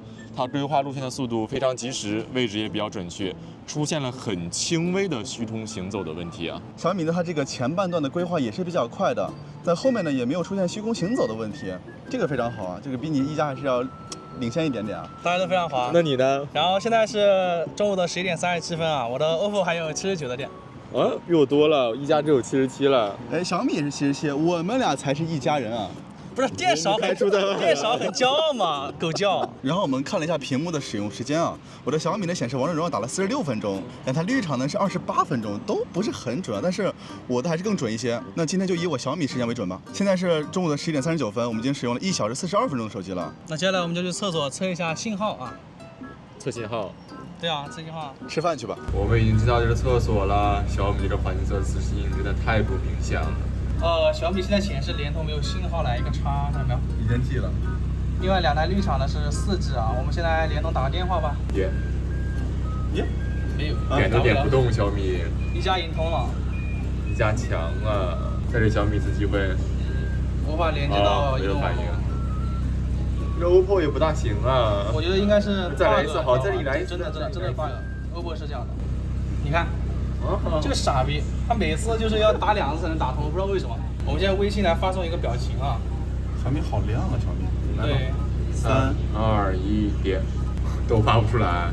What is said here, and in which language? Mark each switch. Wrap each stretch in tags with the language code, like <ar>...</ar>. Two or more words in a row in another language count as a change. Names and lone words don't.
<zh>它規劃路線的速度非常及時，位置也比較準確，出現了很輕微的虛空行走的問題啊。小米呢，它這個前半段的規劃也是比較快的，在後面呢也沒有出現虛空行走的問題，這個非常好啊，這個比你一加還是要領先一點點啊。大家都非常好啊。那你呢？然後現在是中午的11點37分啊，我的 OPPO 還有79的電。啊，比我多了，一加只有77了。哎，小米也是77，我們倆才是一家人啊。不是電少很驕傲嘛，狗叫。然後我們看了一下屏幕的使用時間啊，我的小米呢顯示王者榮耀打了46分鐘，但它綠廠呢是28分鐘，都不是很準，但是我的還是更準一些。那今天就以我小米時間為準吧。現在是中午的11點39分，我們已經使用了1小時42分鐘的手機了。那接下來我們就去廁所測一下信號啊。測信號？對啊，測信號。吃飯去吧。我們已經進到這個廁所了，小米這個環色自適應真的太不明顯了。小米現在顯示聯通沒有信號，來一個叉，看到沒有？已經記了。另外2台綠廠的是4G啊，我們現在聯通打個電話吧。耶。沒有。點都點不動，小米。一加贏通了。一加強啊！在這小米次機會。無法連接到移動網絡。這 OPPO 也不大行啊。我覺得應該是 bug。再來一次，好，這裡來一次。真的 bug。OPPO 是這樣的。你看。這個傻逼，他每次就是要打2次才能打通，我不知道為什麼。我們現在微信來發送一個表情啊。小米好亮啊，小米。對。 3、2、1點，都發不出來。</zh>